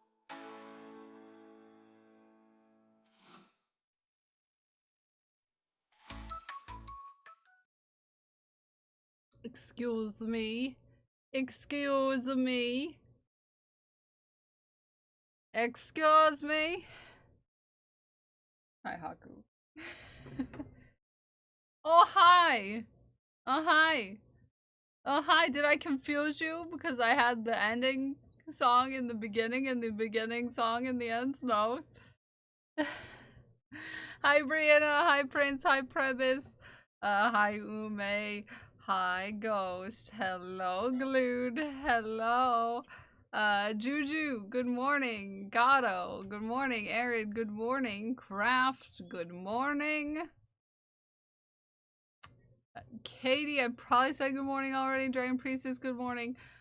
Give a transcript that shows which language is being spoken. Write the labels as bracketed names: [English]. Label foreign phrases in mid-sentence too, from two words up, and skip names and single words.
[English] Excuse me. Excuse me. Excuse me. Hi, Haku. Oh, hi. Oh, hi. Oh, hi. Did I confuse you because I had the ending song in the beginning and the beginning song in the end? No. Hi, Brianna. Hi, Prince. Hi, Prebis. Hi, Ume. Hi, Ghost. Hello, Glued. Hello. Juju, good morning. Gato, good morning. Arid, good morning. Craft, good morning. Katie, I probably said good morning already. Dragon Priestess, good morning.